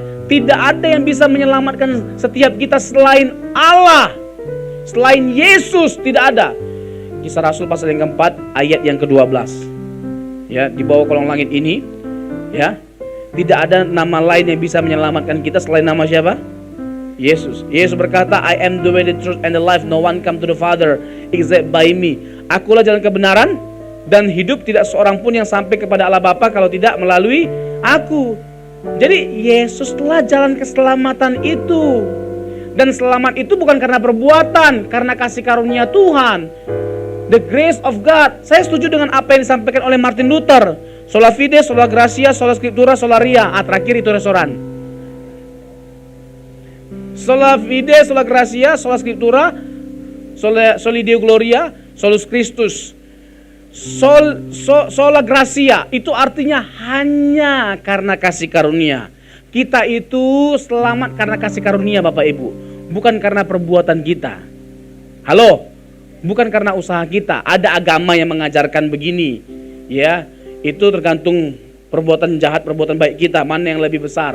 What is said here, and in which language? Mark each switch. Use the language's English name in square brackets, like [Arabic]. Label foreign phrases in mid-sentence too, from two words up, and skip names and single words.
[Indonesian] Tidak ada yang bisa menyelamatkan setiap kita selain Allah. Selain Yesus tidak ada. Kisah Rasul pasal yang keempat ayat yang ke-12. Ya, di bawah kolong langit ini, ya, tidak ada nama lain yang bisa menyelamatkan kita selain nama siapa? Yesus. Yesus berkata, [English] I am the way, the truth, and the life. No one come to the Father except by me. [Indonesian] Akulah jalan kebenaran dan hidup. Tidak seorang pun yang sampai kepada Allah Bapa kalau tidak melalui aku. Jadi Yesus telah jalan keselamatan itu. Dan selamat itu bukan karena perbuatan, karena kasih karunia Tuhan. [English] The grace of God. [Indonesian] Saya setuju dengan apa yang disampaikan oleh Martin Luther. [Latin] Sola fide, sola gratia, sola scriptura, sola ria. [Indonesian] Terakhir itu restoran. [Latin] Sola fide, sola gratia, sola scriptura, soli Deo gloria, solus Christus. Sola gratia [Indonesian] itu artinya hanya karena kasih karunia. Kita itu selamat karena kasih karunia, Bapak Ibu, bukan karena perbuatan kita. Halo, bukan karena usaha kita. Ada agama yang mengajarkan begini, ya, itu tergantung perbuatan jahat, perbuatan baik kita, mana yang lebih besar.